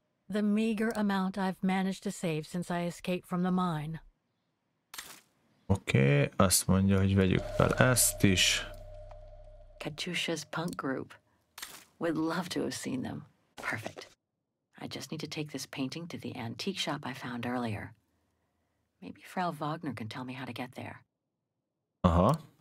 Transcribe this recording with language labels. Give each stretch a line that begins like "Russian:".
English: The meager amount I've managed to save since I escaped from the mine.
Hungarian: Oké, azt mondja, hogy vegyük fel ezt is.
English: Katusha's punk group. Would love to have seen them. Perfect. I just need to take this painting to the antique shop I found earlier. Maybe Frau Wagner can tell me how to get there. Aha.